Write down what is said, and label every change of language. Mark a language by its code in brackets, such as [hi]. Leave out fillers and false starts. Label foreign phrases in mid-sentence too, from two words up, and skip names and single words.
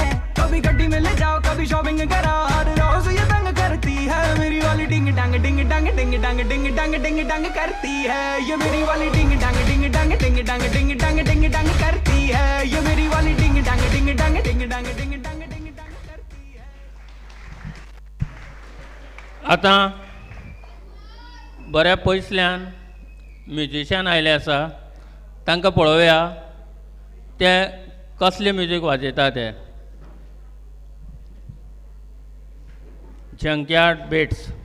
[hi] कभी गड्डी में ले जाओ कभी शॉपिंग करा, हर रोज ये तंग करती है। मेरी वाली डिंग डांग डिंग डांग डिंग डांग डिंग डांग डिंग डांग करती है। ये मेरी वाली डिंग डांग डिंग डांग डिंग डांग डिंग डांग डिंग डांग करती है। ये मेरी वाली डिंग डांग डिंग डांग डिंग डांग डिंग डांग डिंग डांग करती है। [kok] आतां बऱ्या पयसल्यान म्युजिशियन आयले आसा, तांकां पळोवया ते कसले म्युजीक वाजयता ते। जंकयार्ड बेट्स।